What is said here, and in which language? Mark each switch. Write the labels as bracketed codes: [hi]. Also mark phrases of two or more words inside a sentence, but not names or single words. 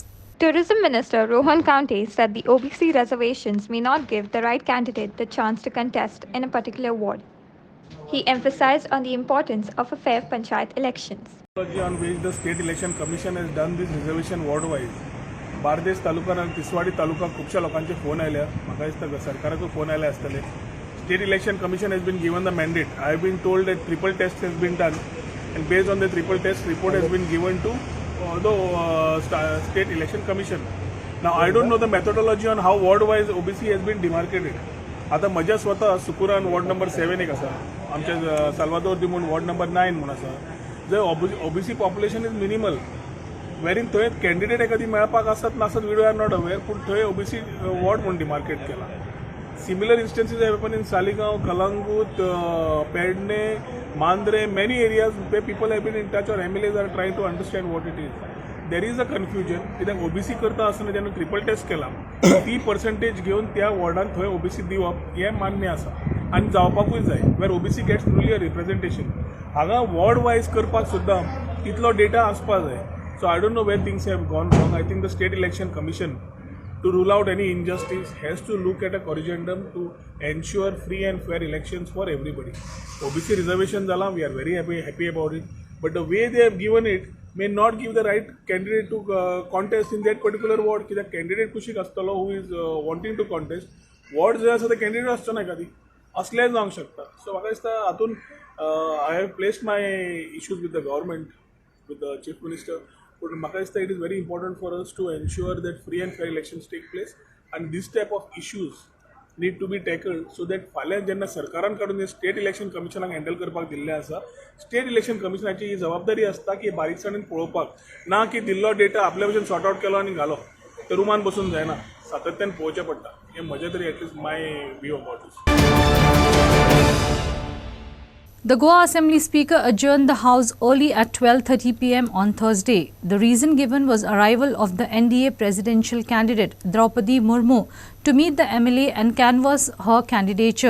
[en] Tourism Minister Rohan Khaunte said the OBC reservations may not give the right candidate the chance to contest in a particular ward. He emphasized on the importance of a fair panchayat elections. On which the State Election Commission has done this reservation ward-wise. [kok] बार्देस तालुका आणि तिसवाडी तालुका खुबशा लोकांचे फोन आयल्या. म्हाका दिसता सरकाराचो फोन आयले आसतले. [en] State Election Commission has been given the mandate. I have been told that triple test has been done. and based on the triple test, report has been given to the State Election Commission. Now I don't know the methodology on how ward-wise OBC has been demarcated. [kok] आता म्हज्या स्वता सुकुरान [en] वॉर्ड नंबर [kok] 7 एक आसा, आमच्या साल्वादोर दिमून [en] वॉर्ड नंबर [kok] 9 म्हणून आसा, जंय [en] OBC population is minimal, [kok] वेरीन थंय कॅन्डिडेट एखादी मेळपाक आसत नासत [en] we are not aware, [kok] पूण थंय [en] ओबीसी वॉर्ड [kok] म्हणून डिमार्केट केला. [en] Similar instances have happened in Saligao, Calangute, Pernem, Mandrem, many areas where people have been in touch or MLAs are trying to understand what it is. There is a confusion. [kok] कित्याक ओबीसी करता आसतना जेन्ना [en] ट्रिपल टेस्ट [kok] केला ती पर्संटेज घेवन त्या वॉर्डान थंय ओबीसी दिवप हें मान्य आसा आनी जावपाकूय जाय, [en] where OBC gets truly a representation. [kok] हांगा [en] वॉर्ड वायज [kok] करपाक सुद्दां तितलो डेटा आसपा जाय. [en] So I don't know where things have gone wrong. I think the State Election Commission, to rule out any injustice, has to look at a corrigendum to ensure free and fair elections for everybody. OBC reservation zala, we are very happy about it, but the way they have given it may not give the right candidate to contest in that particular ward. [kok] की [en] the candidate [kok] kushik astalo [en] who is wanting to contest, [kok] ward जे आसा ते candidate आसचो ना एखादी असलें जावंक शकता. [en] So [kok] म्हाका दिसता हातून [en] I have placed my issues with the government, with the chief minister. [kok] But म्हाका दिसता [en] it is very important for us to ensure that free and fair elections take place, and this type of issues need to be tackled so that [kok] फाल्यां जेन्ना सरकारान काडून स्टेट इलेक्शन कमिशनाक हँडल करपाक दिल्लें आसा, स्टेट इलेक्शन कमिशनाची ही जबाबदारी आसता की बारीकसाणेन पळोवपाक, ना की दिल्लो डेटा आपल्या भशेन [en] सॉर्ट आउट [kok] केलो आनी घालो, ते रुमान बसून जायना, सातत्यान पळोवचें पडटा. हें म्हजें तरी [en] at least my view about this. The Goa Assembly Speaker adjourned the House early at 12:30 p.m. on Thursday. The reason given was arrival of the NDA presidential candidate Draupadi Murmu to meet the MLA and canvass her candidature.